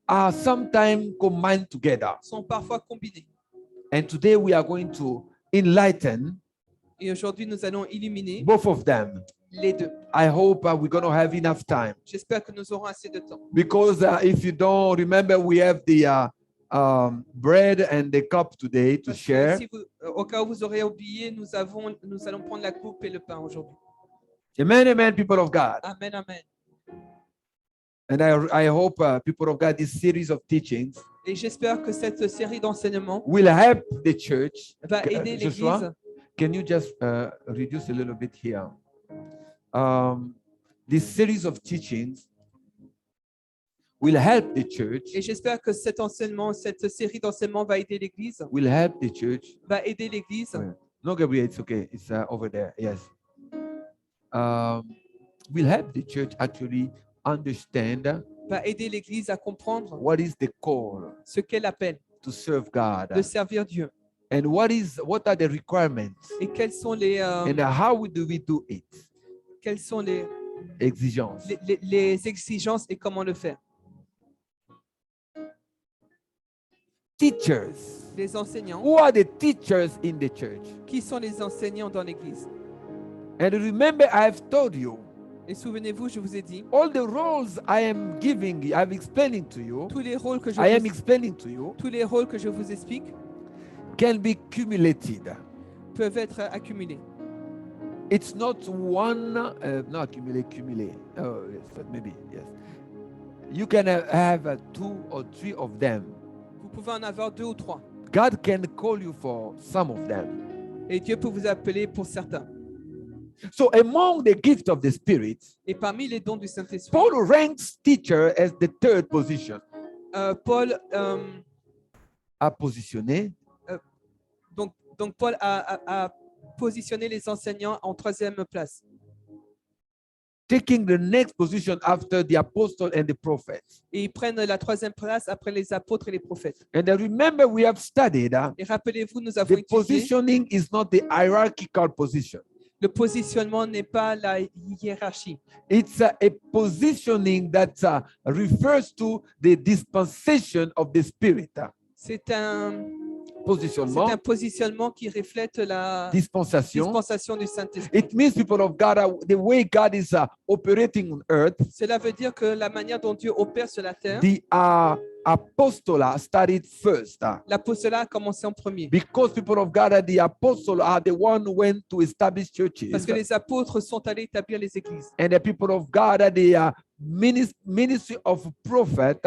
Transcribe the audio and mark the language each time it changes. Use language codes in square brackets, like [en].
[en] are sometimes combined together. [fr] sont parfois combinés. [en] And today we are going to enlighten [fr] Et aujourd'hui, nous allons illuminer [en] both of them. [fr] les deux. [en] I hope we're going to have enough time, [fr] J'espère que nous aurons assez de temps. [en] because if you don't remember, we have the bread and the cup today to [fr] Parce que [en] share. [fr] si au cas où vous aurez oublié, nous allons prendre la coupe et le pain aujourd'hui. [en] Amen, amen, people of God. [fr] Amen, amen. [en] And I hope, people of God, this series of teachings [fr] Et j'espère que cette série d'enseignements [en] will help the church. [fr] va aider [en] Joshua, [fr] l'Église. [en] can you just reduce a little bit here? This series of teachings will help the church, [fr] Et j'espère que cette série d'enseignements va aider l'Église. [en] will help the church. [fr] Va aider l'Église. [en] No, Gabriel, it's okay. It's over there. Yes. Will help the church actually understand [fr] Va aider l'Église à comprendre [en] what is the call [fr] ce qu'elle appelle [en] to serve God, [fr] de servir Dieu. [en] and what are the requirements, [fr] Et quelles sont les [en] and how do we do it? [fr] Exigences. les exigences et comment le faire. [en] Teachers. [fr] Les enseignants. [en] Who are the teachers in the church? [fr] Qui sont les enseignants dans l'Église? [en] And remember, I have told you [fr] Et souvenez-vous, je vous ai dit, [en] all the roles I am giving, I'm explaining to you, [fr] tous les rôles que je [en] I am [fr] vous, [en] explaining to you, [fr] tous les rôles que je vous explique [en] can be cumulated. [fr] peuvent être accumulés. [en] It's not one, not accumulate. Oh, yes, but maybe, yes. You can have 2 or 3 of them. [fr] Vous pouvez en avoir 2 ou 3. [en] God can call you for some of them. [fr] Et Dieu peut vous appeler pour certains. [en] So among the gifts of the Spirit, [fr] Et parmi les dons du Saint-Esprit, [en] Paul ranks teacher as the third position. [fr] Paul, A positionné donc Paul a positionné les enseignants en 3e place. [en] taking the next position after the apostle and the prophets. [fr] Et ils prennent la 3e place après les apôtres et les prophètes. [en] And remember, we have studied [fr] Et rappelez-vous, nous avons [en] the [fr] étudié, [en] positioning is not the hierarchical position. [fr] le positionnement n'est pas la hiérarchie. [en] It's a positioning that refers to the dispensation of the Spirit. [fr] C'est un Positionnement, positionnement qui reflète la dispensation. dispensation du Saint-Esprit. [en] It means, people of God, the way God is operating on earth, [fr] Cela veut dire que la manière dont Dieu opère sur la terre, [en] the apostola started first. [fr] l'apostolat a commencé en premier. [en] Because, people of God, the apostles are the one who went to establish churches. [fr] Parce que les apôtres sont allés établir les églises. [en] And the people of God, the ministry of prophet,